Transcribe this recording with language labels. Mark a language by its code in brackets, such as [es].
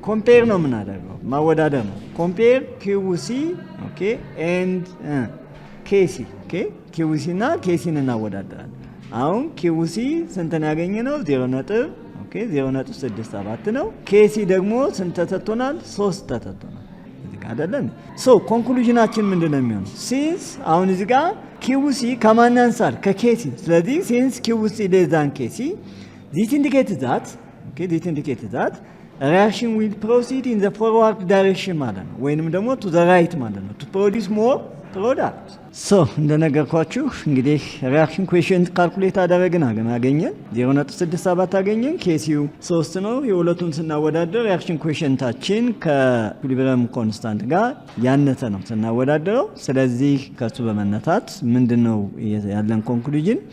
[am] ኮምፔር ነው የምናደርገው፣ ማወዳደር ነው። ኮምፔር QC ኦኬ ኤንድ KC ኦኬ QC እና KC እናወዳደራለን። አሁን QC ስንትን ያገኘ ነው? 0.67 ነው። KC ደግሞ ስንት ተሰጥቶናል? 3 ተሰጥቶናል። እዚህ ጋር አይደለም። ሶ ኮንክሉዥናችን ምንድነው የሚሆነው? ሲንስ አሁን እዚህ ጋር QC ከማን ያንሳል? [en] ከKC። ስለዚህ ሲንስ QC less than KC this indicates that reaction will proceed in the forward direction [am] ማለት ነው፣ ወይንም ደግሞ [en] to the right ማለት ነው, to produce more product. [am] ሶ እንደነገርኳችሁ እንግዲህ ሪአክሽን ኮኤፊሺየንት ካልኩሌት አደረግን አገኘን 0.67 አገኘን። ኬሲው 3 ነው። የሁለቱን ስናወዳደር ሪአክሽን ኮኤፊሺየንታችን ከኢኩሊብሪየም ኮንስታንት ጋር ያነሰ ነው ስናወዳደረው። ስለዚህ ከሱ በመነሳት ምንድነው ያለን ኮንክሉዥን?